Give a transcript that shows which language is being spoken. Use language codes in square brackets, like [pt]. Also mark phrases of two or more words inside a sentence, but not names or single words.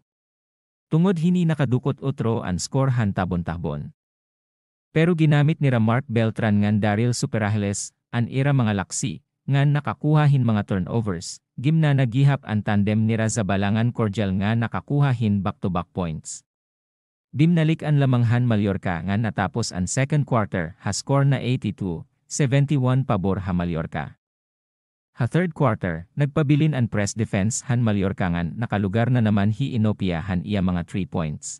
[war] Tungod hini nakadukot utro ang score han Tabon-Tabon. Pero ginamit ni Mark Beltran ngan Daryl Superahiles, ang ira mga laksi, ngan nakakuha hin mga turnovers, gimna nagihap ang tandem ni Zabalangan Cordial nga nakakuha hin [en] back-to-back points. [war] Bimnalik ang lamanghan Mallorca nga natapos ang [en] second quarter [war] ha score na 82-71 pabor ha Mallorca. Ha [en] third quarter, [war] nagpabilin ang [en] press defense [war] han Mallorca nga nakalugar na naman hi Inopia han iya mga 3 points.